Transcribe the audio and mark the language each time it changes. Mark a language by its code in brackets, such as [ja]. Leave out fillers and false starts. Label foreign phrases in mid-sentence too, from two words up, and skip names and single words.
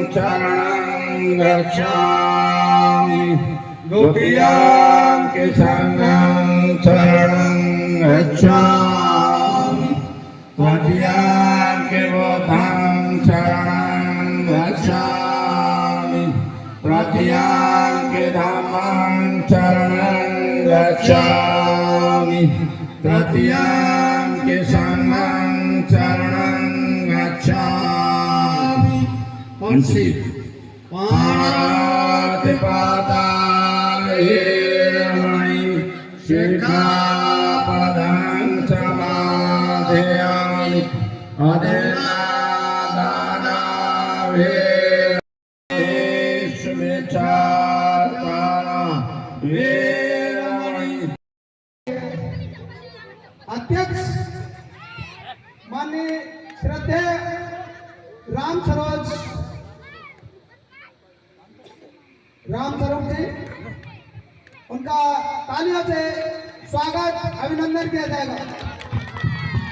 [pi] शरणं गच्छामि, द्वितीयं संघं शरणं गच्छामि, तृतीयं बुद्धं शरणं गच्छामि, तृतीयं धम्मं शरणं गच्छामि, तृतीयं संघं शरणं गच्छामि। पादामि शिखापदं समादयामि। [hi] अध्यक्ष माननीय श्रद्धेय राम सरोज जी, उनका तालियों से स्वागत अभिनंदन किया जाएगा।